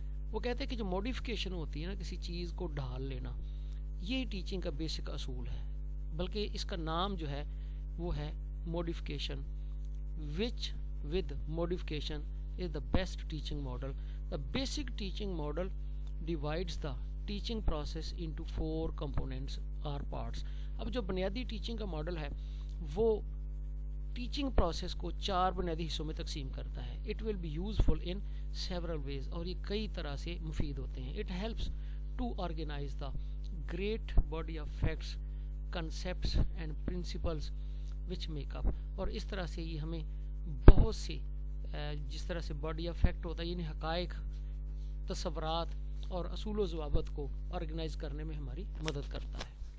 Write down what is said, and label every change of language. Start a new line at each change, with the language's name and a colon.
Urdu: وہ کہتے ہیں کہ جو موڈیفیکیشن ہوتی ہے نا کسی چیز کو ڈھال لینا، یہی ٹیچنگ کا بیسک اصول ہے. بلکہ اس کا نام جو ہے وہ ہے modification.
English: which with modification is the best teaching model. The basic teaching model divides the teaching process into 4 components or parts.
Urdu: اب جو بنیادی ٹیچنگ کا ماڈل ہے وہ ٹیچنگ پروسیس کو 4 بنیادی حصوں میں تقسیم کرتا ہے.
English: It will be useful in several ways،
Urdu: اور یہ کئی طرح سے مفید ہوتے ہیں.
English: It helps to organize the great body of facts, concepts and principles which make up.
Urdu: اور اس طرح سے یہ ہمیں بہت سے جس طرح سے باڈی آف فیکٹ ہوتا ہے یعنی حقائق، تصورات اور اصول و ضوابط کو آرگنائز کرنے میں ہماری مدد کرتا ہے.